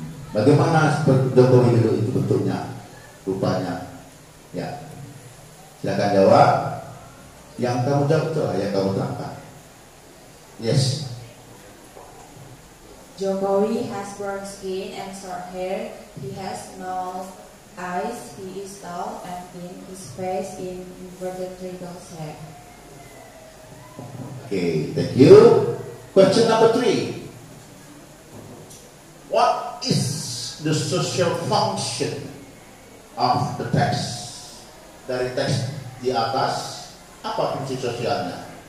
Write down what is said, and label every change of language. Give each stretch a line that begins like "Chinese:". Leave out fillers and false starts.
Indonesian: Bagaimana Joko Widodo itu bentuknya, rupanya? Ya, silakan jawab. Yang kamu jawab itu yang kamu terangkan.
English: Yes. Jokowi has brown skin and short hair. He has no eyes. He is tall and thin. His face in inverted triangle shape. Okay, thank you. Question number 3. What is the social function of the text?
Indonesian: Dari teks di atas, apa fungsi sosialnya?